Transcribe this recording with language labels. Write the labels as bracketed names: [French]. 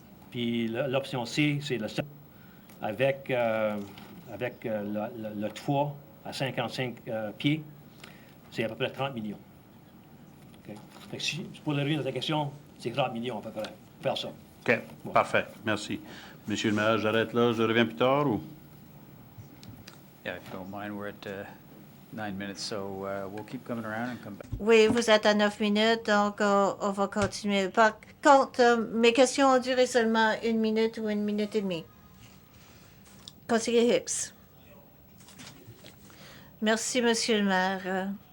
[French] Puis l'option C, c'est le avec le toit à 55 pieds, c'est à peu près 30 millions. Okay. Fait que pour revenir à ta question, c'est 30 millions à peu près, pour faire ça. OK, Bon. Parfait. Merci. Monsieur le maire, j'arrête là. Je reviens plus tard ou? [English] Yeah, if you don't mind, we're at 9 minutes, so we'll keep coming around and come back. [French] Oui, vous êtes à 9 minutes, donc on va continuer. Par contre, mes questions ont duré seulement 1 minute ou 1 minute et demie. Conseiller Hicks. Merci, Monsieur le maire.